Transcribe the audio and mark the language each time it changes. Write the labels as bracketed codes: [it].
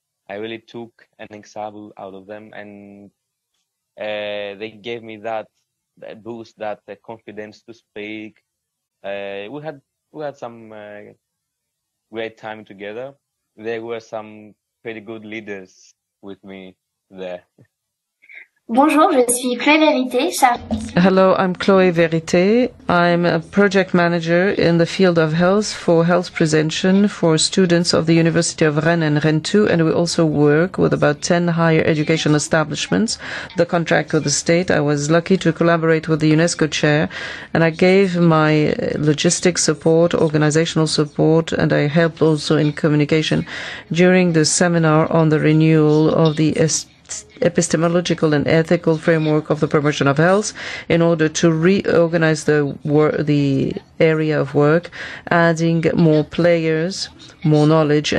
[en] I really took an example out of them, and they gave me that boost, that confidence to speak. We had some great time together. There were some pretty good leaders with me there. [fr] Bonjour, je suis Chloé Vérité. [en] Hello, I'm Chloé Vérité. I'm a project manager in the field of health for health prevention for students of the University of Rennes and Rennes 2, and we also work with about 10 higher education establishments. The contract with the state, I was lucky to collaborate with the UNESCO Chair, and I gave my logistic support, organizational support, and I helped also in communication during the seminar on the renewal of the epistemological and ethical framework of the promotion of health in order to reorganize the area of work, adding more players, more knowledge.